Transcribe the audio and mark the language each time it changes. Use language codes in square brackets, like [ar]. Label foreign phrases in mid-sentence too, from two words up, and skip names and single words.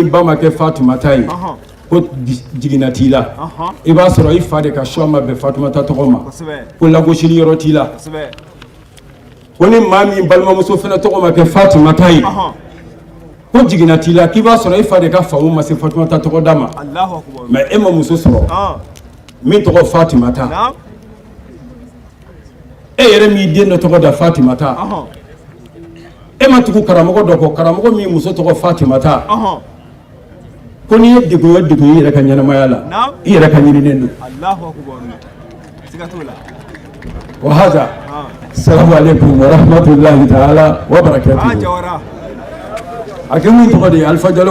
[bm] bama ke Fatumata yi ko jiginatila i b'a sɔrɔ i fa de ka choix ma bɛn Fatumata tɔgɔ ma ko lagosili yɔrɔ t'i la ko ni maa min balimamuso fana tɔgɔ ma kɛ Fatumata ye ko jiginatila k'i b'a sɔrɔ i fa de ka famu ma se Fatumata tɔgɔ da ma mais e ma muso sɔrɔ min tɔgɔ Fatumata e yɛrɛ min den dɔ tɔgɔ da Fatumata e ma tugu karamɔgɔ dɔ kɔ karamɔgɔ min muso tɔgɔ Fatumata ko ni ye degun i yɛrɛ ka ɲɛnamaya la i yɛrɛ ka ɲininen don [ar] وهذا سلام عليكم ورحمة الله تعالى وبركاته [bm] a kɛ min tɔgɔ de ye Alpha Diallo